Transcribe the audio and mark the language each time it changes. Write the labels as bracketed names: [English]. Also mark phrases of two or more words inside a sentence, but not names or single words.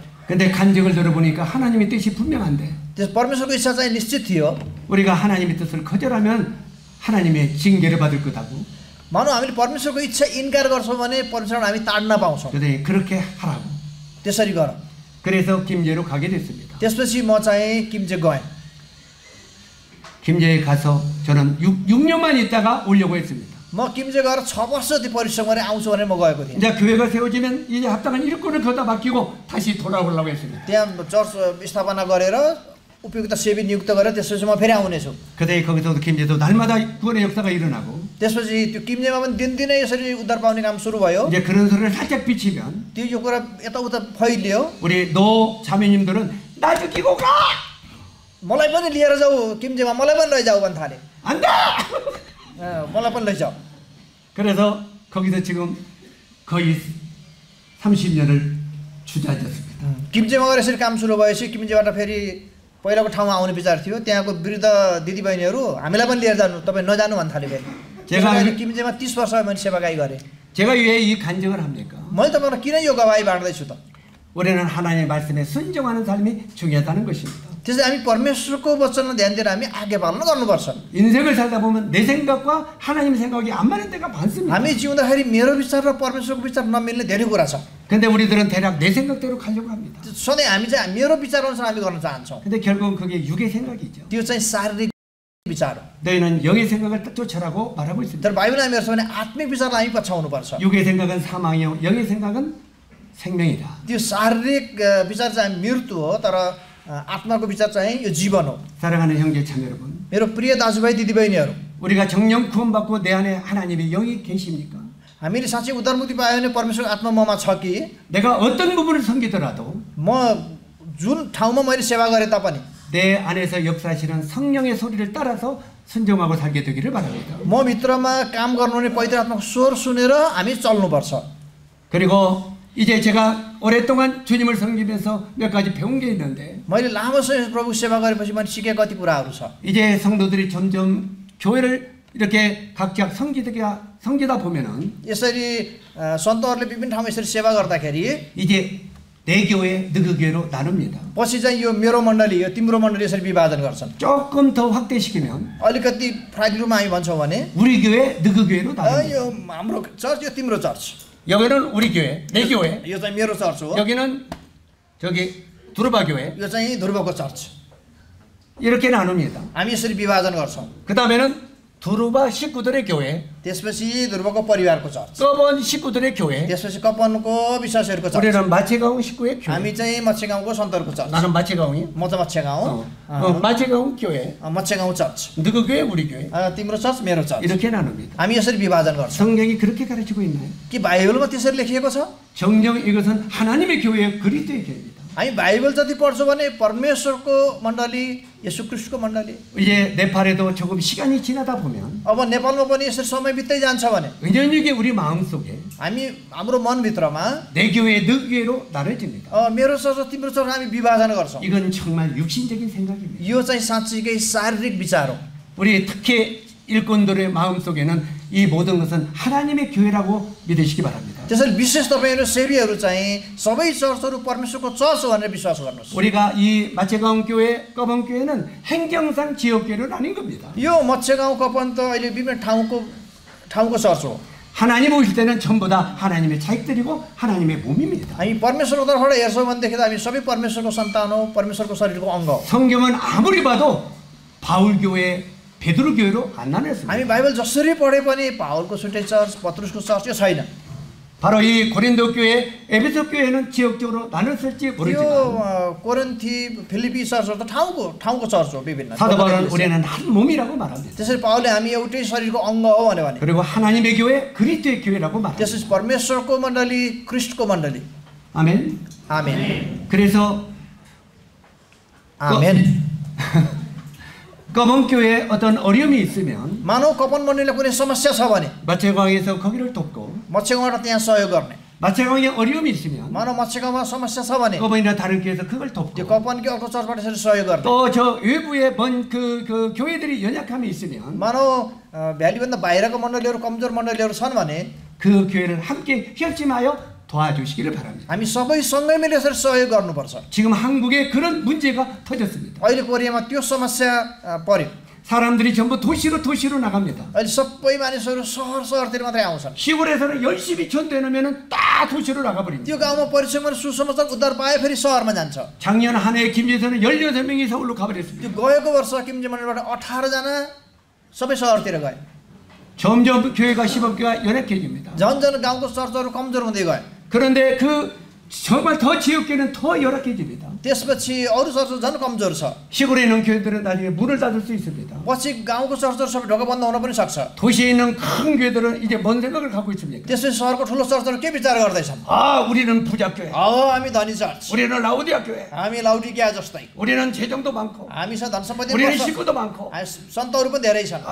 [Korean] 근데 간증을 들어보니까 하나님의 뜻이 분명한데 [Nepali] त्यस परमेश्वरको इच्छा चाहिँ निश्चित थियो। [Korean] 우리가 하나님의 뜻을 거절하면 하나님의 징계를 받을 거다고. [Nepali] मानौ हामीले परमेश्वरको इच्छा इन्कार गर्छौँ भने परमेश्वरलाई हामी ताड्न पाउँछौँ। [Korean] 그때 그렇게 하라고. [Nepali] त्यसरी गर। [Korean] 그래서 김제로 가게 됐습니다. [Nepali] त्यसपछि म चाहिँ किम्जे गएँ। [Korean] 김제에 가서 저는 6년만 있다가 오려고 했습니다. [Nepali] म किम्जे गएर 6 वर्ष जति परिश्रम गरेर आउँछु भनेर म गएको थिएँ। [Korean] 이제 교회가 세워지면 이제 합당한 일꾼을 거기다 맡기고 다시 돌아오려고 했습니다. [Nepali] त्यहाँ चर्च स्थापना गरेर उपयुक्त सेवी नियुक्त गरेर त्यसपछि म फेरि आउनेछु। [Korean] 그때 거기서도 김제도 날마다 구원의 역사가 일어나고 [Nepali] त्यसपछि त्यो किम्जेमा पनि दिनदिनै यसरी उद्धार पाउने काम सुरु भयो। [Korean] 이제 그런 소리를 살짝 비치면 [Nepali] त्यो यो कुरा यताउता फैलियो। [Korean] 우리 노 자매님들은 나 죽이고 가! [Nepali] मलाई पनि लिएर जाऊ किम्जेमा, मलाई पनि लैजाऊ भन्न थाले। [Korean] 안 돼! [Nepali] मलाई पनि लैजाऊ। [Korean] 그래서 거기서 지금 거의 30년을 주저앉았습니다. [Nepali] किम्जेमा गएर यसरी काम सुरु भएपछि किम्जेबाट फेरि पहिलाको ठाउँमा आउने विचार थियो। त्यहाँको वृद्ध दिदीबहिनीहरू हामीलाई पनि लिएर जानु, तपाईँ नजानु भन्न थाले फेरि। किम्जेमा 30 वर्ष मैले सेवागाई गरेँ। [Korean] 제가 왜 이 간증을 합니까? [Nepali] मैले तपाईँलाई किन यो गवाही बाँड्दैछु त? [Korean] 우리는 하나님의 말씀에 순종하는 삶이 중요하다는 것입니다. [Nepali] त्यसैले हामी परमेश्वरको वचनमा ध्यान दिएर हामी आज्ञा पालन गर्नुपर्छ। [Korean] 인생을 살다 보면 내 생각과 하나님 생각이 안 맞는 때가 많습니다. [Nepali] हामी जिउँदाखेरि मेरो विचार र परमेश्वरको विचार नमिल्ने धेरै कुरा छ। [Korean] 근데 우리들은 대략 내 생각대로 가려고 합니다. [Nepali] सधैँ हामी चाहिँ मेरो विचार अनुसार हामी गर्न चाहन्छौँ। [Korean] 근데 결국은 그게 육의 생각이죠. [Nepali] त्यो चाहिँ शारीरिक विचार हो। [Korean] 너희는 영의 생각을 쫓아라고 말하고 있습니다. [Nepali] तर बाइबलले हामीहरू छ भने आत्मिक विचारलाई हामी पछाउनु पर्छ। [Korean] 육의 생각은 사망이요 영의 생각은 생명이다. [Nepali] त्यो शारीरिक विचार चाहिँ मृत्यु हो, तर आत्माको विचार चाहिँ यो जीवन हो। [Korean] 사랑하는 형제 자매 여러분, [Nepali] मेरो प्रिय दाजुभाइ दिदीबहिनीहरू, [Korean] 우리가 정령 구원받고 내 안에 하나님의 영이 계십니까? [Nepali] हामीले साँच्चै उद्धारमुक्ति पायो भने परमेश्वर आत्मा ममा छ कि? [Korean] 내가 어떤 부분을 섬기더라도 [Nepali] म जुन ठाउँमा मैले सेवा गरेँ तापनि [Korean] 내 안에서 역사하시는 성령의 소리를 따라서 순종하고 살게 되기를 바랍니다. [Nepali] म भित्रमा काम गर्नुहुने पवित्र आत्माको स्वर सुनेर हामी चल्नुपर्छ। [Korean] 그리고 이제 제가 오랫동안 주님을 섬기면서 몇 가지 배운 게 있는데 [Nepali] मैले लामो समय प्रभु सेवा गरेपछि मैले सिकेँ कति कुराहरू छ। [Korean] 이제 성도들이 점점 교회를 이렇게 각자 섬기다 보면은 [Nepali] यसरी सन्तहरूले विभिन्न ठाउँमा यसरी सेवा गर्दाखेरि [Korean] 이제 내 교회 너그 교회로 나눕니다. [Nepali] पछि चाहिँ यो मेरो मण्डली यो तिम्रो मण्डली यसरी विभाजन गर्छन्। [Korean] 조금 더 확대시키면 [Nepali] अलिकति प्राइभेट रूपमा हामी भन्छौँ भने [Korean] 우리 교회 너그 교회로 나눕니다. [Nepali] यो हाम्रो चर्च यो तिम्रो चर्च, [Korean] 여기는 우리 교회, 내 교회. [Nepali] यो चाहिँ मेरो चर्च हो, [Korean] 여기는 저기 두루바 교회. [Nepali] यो चाहिँ ध्रुवको चर्च। [Korean] 이렇게 나눕니다. [Nepali] हामी यसरी विभाजन गर्छौँ। [Korean] 그 다음에는 두루바 식구들의 교회, [Nepali] त्यसपछि ध्रुवको परिवारको चर्च, [Korean] 서번 식구들의 교회. [Nepali] त्यसपछि कपनको विश्वासीहरूको चर्च। [Korean] 우리는 마체가운 식구의 교회. [Nepali] हामी चाहिँ मच्छेगाउँको सन्तहरूको चर्च। [Korean] 나는 마체가운이. [Nepali] म चाहिँ मच्छेगाउँ, [Korean] 마체가운 교회. [Nepali] मच्छेगाउँ चर्च। [Korean] 너그 교회, 우리 교회. [Nepali] तिम्रो चर्च मेरो चर्च। [Korean] 이렇게 나눕니다. [Nepali] हामी यसरी विभाजन गर्छौँ। [Korean] 성경이 그렇게 가르치고 있나요? [Nepali] कि बाइबलमा त्यसरी लेखिएको छ? [Korean] 정녕 이것은 하나님의 교회, 그리스도의 교회입니다. [Nepali] हामी बाइबल जति पढ्छौँ भने परमेश्वरको मण्डली, येशू ख्रीष्टको मण्डली। [Korean] 이제 네팔에도 조금 시간이 지나다 보면 [Nepali] अब नेपालमा पनि यसरी समय बित्दै जान्छ भने [Korean] 은연하게 우리 마음속에 [Nepali] हाम्रो मनभित्रमा [Korean] 내 교회, 너 교회로 나눠집니다. [Nepali] मेरो चर्च तिम्रो चर्च हामी विभाजन गर्छौँ। [Korean] 이건 정말 육신적인 생각입니다. [Nepali] यो चाहिँ साँच्चीकै शारीरिक विचार हो। [Korean] 우리 특히 일꾼들의 마음속에는 이 모든 것은 하나님의 교회라고 믿으시기 바랍니다. [Nepali] त्यसैले विशेष तपाईँहरू सेवीहरू चाहिँ सबै चर्चहरू परमेश्वरको चर्च हो भनेर विश्वास गर्नुहोस्। [Korean] 우리가 이 마체가운 교회, 꺼번 교회는 행정상 지역교회로 나뉜 겁니다. [Nepali] यो मच्छेगाउँ कपन त अहिले विभिन्न ठाउँको चर्च हो। [Korean] 하나님 오실 때는 전부 다 하나님의 자식들이고 하나님의 몸입니다. [Nepali] हामी परमेश्वरको तर्फबाट हेर्छौँ भनेदेखि त हामी सबै परमेश्वरको सन्तान हो, परमेश्वरको शरीरको अङ्ग हो। [Korean] 성경은 아무리 봐도 바울 교회, 베드로 교회로 안 나눴습니다. [Nepali] हामी बाइबल जसरी पढे पनि पावलको छुट्टै चर्च, पत्रुसको चर्च यो छैन। [Korean] 바로 이 고린도 교회, 에베소 교회는 지역적으로 나눴을지 모르지만 [Nepali] यो कोरिन्थी, फिलिपी चर्चहरू त ठाउँको चर्च हो विभिन्न। [Korean] 사도 바울은 우리는 한 몸이라고 말합니다. [Nepali] त्यसरी पावलले हामी एउटै शरीरको अङ्ग हो भने [Korean] 그리고 하나님의 교회, 그리스도의 교회라고 말합니다. [Nepali] त्यसपछि परमेश्वरको मण्डली, ख्रीष्टको मण्डली। [Korean] 아멘. [Nepali] आमेन। [Korean] 그래서 [Nepali] आमेन। [Korean] 검은 교회에 어떤 어려움이 있으면 [Nepali] मानव कपन मण्डलीलाई कुनै समस्या छ भने [Korean] 마체강에서 거기를 돕고 [Nepali] मच्छेगाउँबाट त्यहाँ सहयोग गर्ने। [Korean] 마체강에 어려움이 있으면 [Nepali] मानव मच्छेगाउँमा समस्या छ भने [Korean] 검은이나 다른 교회에서 그걸 [Nepali] त्यो [Korean] 돕고 [Nepali] कपनकै अर्को चर्चबाट यसरी सहयोग गर्ने। [Korean] 또 저 외부에 그 교회들이 연약함이 있으면 [Nepali] मानव भ्यालीभन्दा बाहिरको मण्डलीहरू, कमजोर मण्डलीहरू छन् भने [Korean] 그 교회를 함께 협심하여 도와주시기를 바랍니다. [Nepali] हामी सबै सँगै मिलेर यसरी सहयोग गर्नुपर्छ। [Korean] 지금 한국에 그런 문제가 터졌습니다. [Nepali] अहिले कोरियामा त्यो समस्या पर्यो। [Korean] 사람들이 전부 도시로 나갑니다. [Nepali] अहिले सबै मानिसहरू सहरतिर मात्रै आउँछन्। [Korean] 시골에서는 열심히 전도해놓으면 다 도시로 나가버립니다. [Nepali] त्यो गाउँमा परिश्रम सुसमाचार उद्धार पाए फेरि सहरमा जान्छ। [Korean] 작년 한 해 김제에서는 16명이 서울로 가버렸습니다. [Nepali] त्यो गएको वर्ष किम्जी मन्दिरबाट 18 जना सबै सहरतिर गए। [Korean] 점점 교회가 시범교회가 연약해집니다. [Nepali] झन् गाउँको चर्चहरू कमजोर हुँदै गए। [Korean] 그런데 정말 더 지역교회는 더 열악해집니다. [Nepali] त्यसपछि अरू चर्च झन् कमजोर छ। [Korean] 시골에 있는 교회들은 나중에 문을 닫을 수 있습니다. [Nepali] पछि गाउँको चर्चहरू सबै ढोका बन्द हुन पनि सक्छ। [Korean] 도시에 있는 큰 교회들은 이제 뭔 생각을 갖고 있습니까? [Nepali] त्यसपछि सहरको ठुलो चर्चहरू के विचार गर्दैछन्? [Korean] 우리는 부자교회, [Nepali] हामी धनी चर्च, [Korean] 우리는 라우디아 교회, [Nepali] हामी लाउडिकिया जस्तै, [Korean] 우리는 재정도 많고, [Nepali] हामीसँग धन सम्पत्ति [Korean] 우리는 [Nepali] पनि छ, [Korean] 식구도 많고, [Nepali] सन्तहरू पनि धेरै छन्।